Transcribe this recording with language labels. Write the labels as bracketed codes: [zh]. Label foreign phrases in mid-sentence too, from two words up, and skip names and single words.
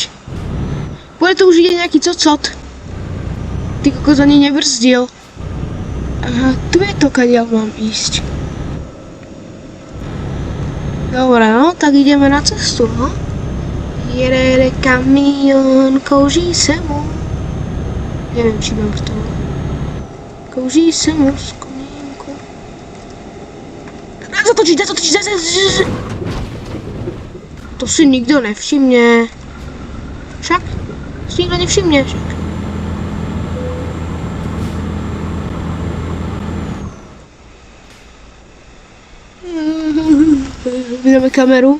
[sk] Bude to už ide nejaký cocot. Ty kokos ani nebrzdil. Aha, tu je to, kadiaľ mám ísť. Dobre, no, tak ideme na cestu, no. [cs] Jede kamion, kouří se mu. [sk] Neviem, či mám to. [cs] Kouří se mu z komínku. [sk] Dá zatočiť. To si nikto nevšimne. Však? Si nikto nevšimne, však. Vydáme kameru.